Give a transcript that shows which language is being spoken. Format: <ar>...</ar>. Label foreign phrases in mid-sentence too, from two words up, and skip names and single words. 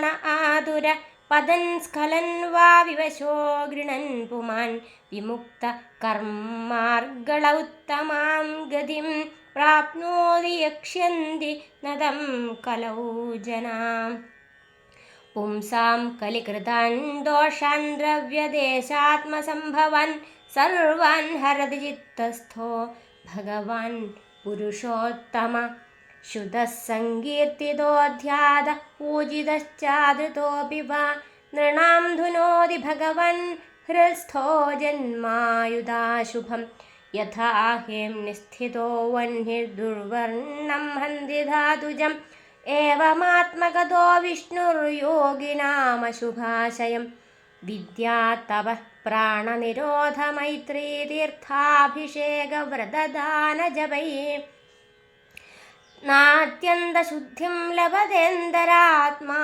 <sa>ആതുര പതൻ സ്ഖലൻ വാ വിവശോ ഗൃണൻ പുമാൻ വിമുക്ത കർമാർഗളൗത്തമാം ഗതിം പ്രാപ്നോതി യക്ഷ്യന്തി നദം കലൗ ജനാം പുംസാം കലികൃതാൻ ദോഷാൻ ദ്രവ്യദേശാത്മസംഭവാൻ സർവാൻ ഹരതി ചിത്തസ്ഥോ ഭഗവാൻ പുരുഷോത്തമ ശുദ്ധഃ സങ്കീർത്തിതോധ്യാത പൂജിതശ്ചാദൃതോപി വാ നൃണാം ധുനോതി ഭഗവൻ हृस्थो जन्मायुधाशुभं यथा हेम्निस्थितो वह्निर्दुर्वर्णं हन्ति धातुजम् एवमात्मगतो विष्णुर्योगिनामशुभाशयं विद्यात्तपः प्राणनिरोधमैत्रीतीर्थाभिषेकव्रतदानजपैः नात्यन्तशुद्धिं लभतेन्दरात्मा</sa>